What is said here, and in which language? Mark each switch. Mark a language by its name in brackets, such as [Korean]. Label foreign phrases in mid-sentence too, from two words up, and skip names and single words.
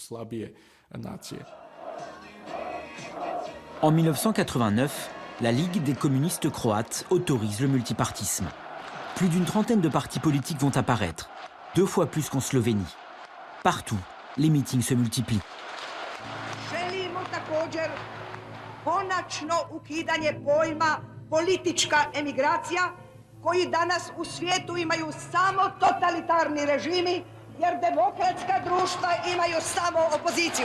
[French] En 1989, la Ligue des communistes croates autorise le multipartisme. Plus d'une trentaine de partis politiques vont apparaître, 2 fois plus qu'en Slovénie. Partout, les meetings se multiplient. [Croatian] Želimo također konačno ukidanje pojma politička emigracija, koji danas u svijetu imaju samo totalitarni režimi, jer demokratska društva imaju samo opoziciju.